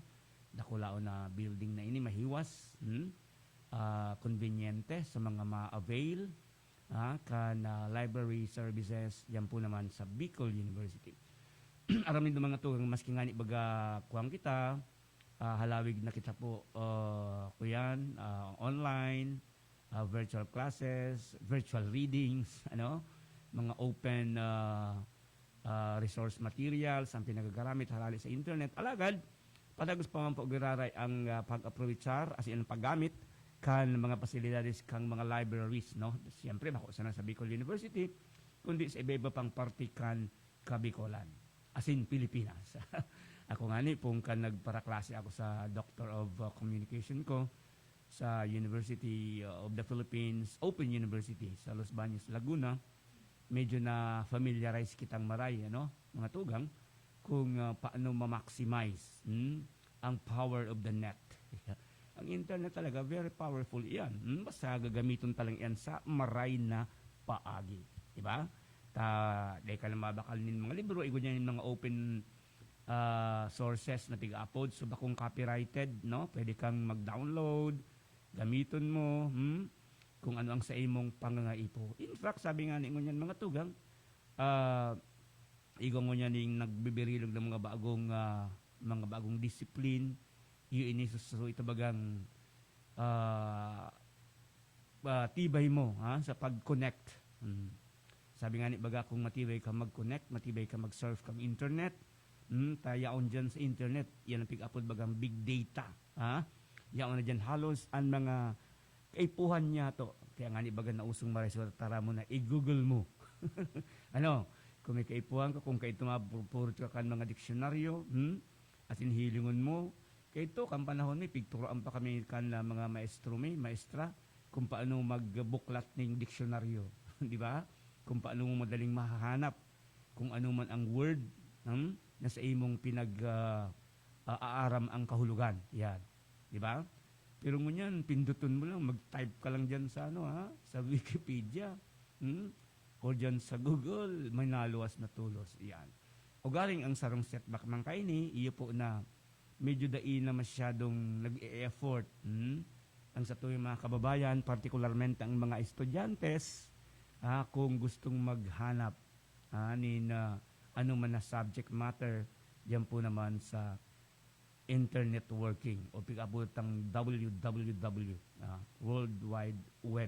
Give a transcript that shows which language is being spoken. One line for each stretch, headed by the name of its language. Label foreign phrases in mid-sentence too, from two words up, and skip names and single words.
Bikol: Dakulao na building na ini, mahiwas, konbinyente sa mga ma-avail kan
English: library services,
Bikol: yan po naman sa Bicol University. Aramin ng mga tugang maski nga ni baga kuwang kita, halawig na kita po kuyan,
English: online, virtual classes, virtual readings,
Bikol: ano, mga
English: open resource materials
Bikol: ang pinagagamit halali sa internet. Alagad, padagos pa man po giraray ang pag-aprovechar as in paggamit kan mga pasilidades kang mga libraries, no? Siyempre, bako sana sa Bicol University, kundi sa iba-iba pang partikan Kabicolan, as in Pilipinas. Ako nga ni, kung nagparaklase ako sa Doctor of Communication ko sa University of the Philippines, Open University sa Los Baños, Laguna, medyo na familiarize kitang maray, ano, mga tugang, kung paano ma-maximize ang
English: power of the net.
Bikol: Ang internet talaga,
English: very powerful yan.
Bikol: Basta gagamitin talang yan sa maray na paagi.
Filipino: Diba?
Bikol: Dahil ka lang mabakal nin mga libro, igo niya yung mga open sources na pig-upload. So bakong copyrighted, no? Pwede kang mag-download, gamitin mo, kung ano ang sa imong pangangaipo. In fact, sabi nga ni ngunyan mga tugang, igo ngunyan yung nagbibirilog ng mga bagong discipline, yun so ito bagang tibay mo sa pag-connect. Sabi nga ni baga kung matibay ka mag-connect, matibay ka mag-surf kang internet, tayaon dyan sa internet, yan ang pick-upload bagang
English: big data.
Bikol: Yaon na dyan halos ang mga kaipuhan niya to. Kaya nga ni baga na usong maresyo, tara mo na, i-google mo. Ano, kung may kaipuhan ka, kung kaito mapupurot ka kan mga diksyonaryo, at inhilingon mo, kaito, kan panahon may pigturoan pa kami kan mga maestra,
Filipino: kung paano magbuklat ng diksyonaryo. Di ba? Kung paano mo madaling mahahanap, kung ano man ang word, na sa imong aaram ang kahulugan. Yan. Di ba?
Bikol: Pero ngunyan, pinduton mo lang, mag-type ka lang dyan sa, sa Wikipedia. O dyan sa Google, may naluwas na tulos. Yan. O galing ang sarong setback man kaini, iyo po na medyo dai na masyadong nag-e-effort. Ang sa tuyong mga kababayan, partikularmente ang mga estudyantes, kung gustong maghanap na ano man na
English: subject matter,
Bikol: yan po naman sa
English: internet working
Bikol: o pag-abot ng www, World Wide Web.